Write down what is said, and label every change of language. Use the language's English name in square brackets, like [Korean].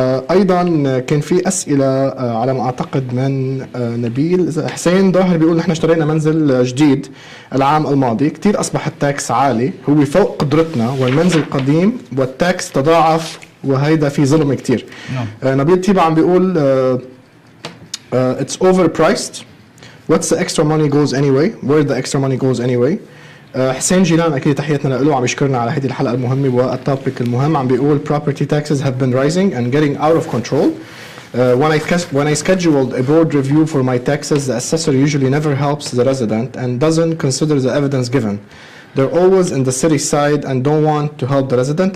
[Arabic] أيضا كان في أسئلة على ما أعتقد من نبيل حسين ظاهر بيقول نحن اشترينا منزل جديد العام الماضي، كتير أصبح التاكس عالي، هو فوق قدرتنا والمنزل قديم والتاكس تضاعف وهيدا في ظلم كتير. نبيل تيبا عم بيقول [English] it's overpriced. What's the extra money goes anyway? Where the extra money goes anyway? [Arabic] حسين جيلان أكيد تحياتنا له عم يشكرنا على هذه الحلقة المهمة والتوبيك المهم. عم بيقول [English] property taxes have been rising and getting out of control. When I scheduled a board review for my taxes, the assessor usually never helps the resident and doesn't consider the evidence given. They're always in the city side and don't want to help the resident.